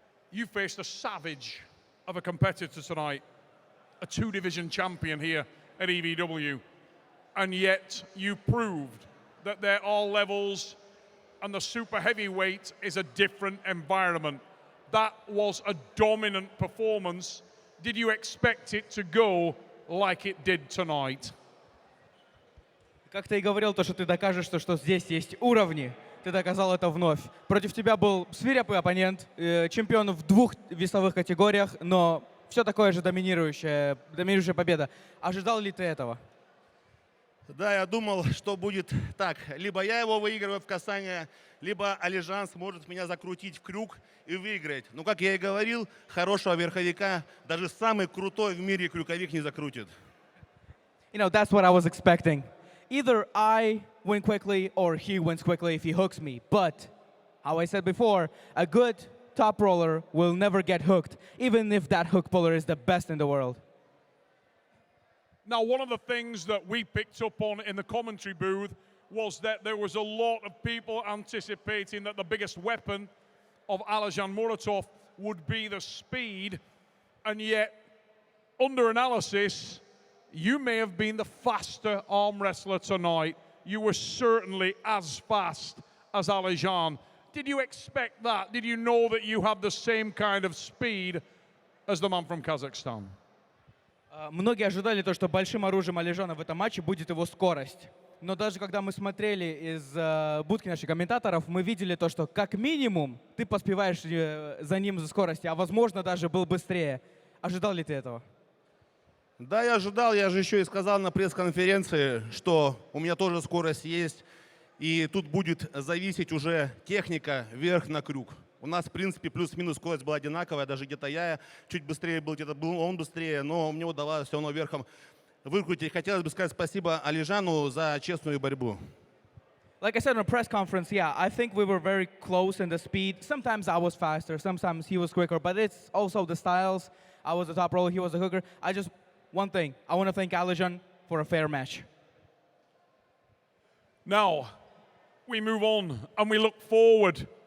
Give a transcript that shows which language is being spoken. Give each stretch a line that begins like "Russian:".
English: You faced a savage of a competitor tonight, a two-division champion here at EVW, and yet you proved that there are levels and the super heavyweight is a different environment. That was a dominant performance. Did you expect it to go like it did tonight?
Russian: Как ты и говорил, то, что ты докажешь, что здесь есть уровни, ты доказал это вновь. Против тебя был свирепый оппонент, чемпион в двух весовых категориях, но все такое же доминирующая победа. Ожидал ли ты этого? Да, я думал, что будет так. Либо я его выигрываю в касание, либо Алижан сможет меня закрутить в крюк и выиграть. Но, как я и говорил, хорошего верховика даже самый крутой в мире крюковик не закрутит.
English: You know, that's what I was expecting. Either I win quickly or he wins quickly if he hooks me. But, how I said before, a good top roller will never get hooked, even if that hook puller is the best in the world. Now, one of the things that we picked up on in the commentary booth was that there was a lot of people anticipating that the biggest weapon of Alijan Muratov would be the speed, and yet, under analysis, you may have been the faster arm wrestler tonight. You were certainly as fast as Alijan. Did you expect that? Did you know that you have the same kind of speed as the man from Kazakhstan?
Russian: Многие ожидали то, что большим оружием Алижана в этом матче будет его скорость. Но даже когда мы смотрели из будки наших комментаторов, мы видели то, что как минимум ты поспеваешь за ним за скоростью, а возможно даже был быстрее. Ожидал ли ты этого? Да, я ожидал, я же еще и сказал на пресс-конференции, что у меня тоже скорость есть, и тут будет зависеть уже техника вверх на крюк. У нас, в принципе, плюс-минус скорость была одинаковая, даже где-то я чуть быстрее был, где-то был он быстрее, но мне удавалось все равно верхом выкрутить. Хотелось бы сказать спасибо Алижану за честную борьбу.
English: Like I said in a press conference, yeah, I think we were very close in the speed. Sometimes I was faster, sometimes he was quicker, but it's also the styles. I was the top roller, he was the hooker. One thing, I want to thank Alijan for a fair match. Now, we move on and we look forward.